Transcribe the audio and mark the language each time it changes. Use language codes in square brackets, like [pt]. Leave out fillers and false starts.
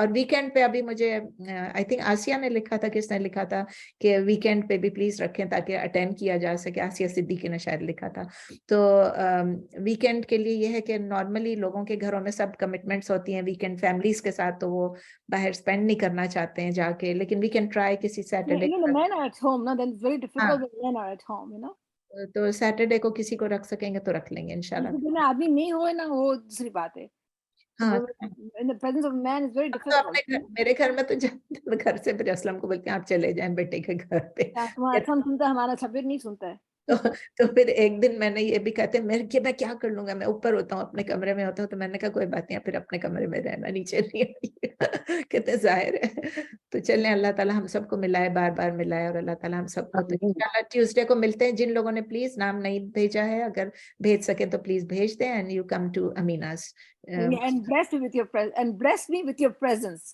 [hi] और वीकेंड पे अभी मुझे [en] I think [hi] आसिया ने लिखा था, किसने लिखा था कि वीकेंड पे भी प्लीज रखें ताकि अटेंड किया जा सके। आसिया सिद्दीकी ने शायद लिखा था। तो वीकेंड के लिए ये है कि नॉर्मली लोगों के घरों में सब कमिटमेंट्स होती हैं वीकेंड फैमिलीज के साथ, तो वो बाहर स्पेंड नहीं करना चाहते हैं जाके, लेकिन [en] we can try [hi] किसी Saturday. [en] You know, men are at home, no? Then it's very difficult when men are at home, you know. [hi] तो सैटरडे को किसी को रख सकेंगे तो रख लेंगे इंशाल्लाह। किसी दिन आदमी नहीं होए ना, वो दूसरी बात है। हाँ, [en] In the presence of man is very [hi] तो [en] difficult. [hi] अपने मेरे घर में तो जब घर से फिर असलम को बोलते हैं आप चले जाएं बेटे के घर पे। तुम्हारा असम सुनता है, हमारा शबीर नहीं सुनता है। तो फिर एक दिन मैंने ये भी कहते मैं क्या कर लूंगा, मैं ऊपर होता हूँ, अपने कमरे में होता हूँ। तो मैंने कहा कोई बात नहीं, फिर अपने कमरे में रहना, नीचे नहीं आइए। कहते जाहिर है। तो चलें, अल्लाह ताला हम सबको मिलाए, बार बार मिलाए, और अल्लाह ताला हम सबको। तो इंशाल्लाह ट्यूसडे को मिलते हैं। जिन लोगों ने प्लीज नाम नहीं भेजा है, अगर भेज सके तो प्लीज भेज दें, [en] And you come to अमीनास। And bless me with your and bless me with your presence.